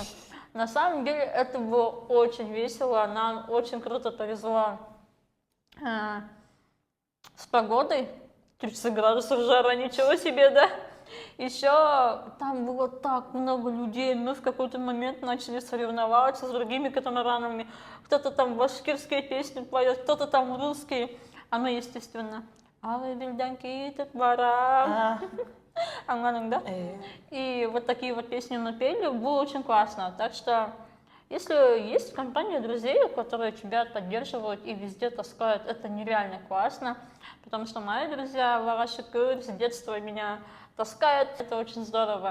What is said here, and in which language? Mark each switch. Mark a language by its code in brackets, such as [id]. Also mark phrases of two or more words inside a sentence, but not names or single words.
[ru] На самом деле это было очень весело, нам очень круто повезло с погодой, 30 градусов жара, ничего себе, да? Еще там было так много людей, мы в какой-то момент начали соревноваться с другими катамаранами, кто-то там башкирские песни поет, кто-то там русские, а мы, естественно, [ba] «Алай бельданки бара». Анганың, да? [ru] И вот такие вот песни напели, было очень классно. Так что, если есть компания друзей, которые тебя поддерживают и везде таскают, это нереально классно. Потому что мои друзья, Варашикыр, с детства меня таскают, это очень здорово.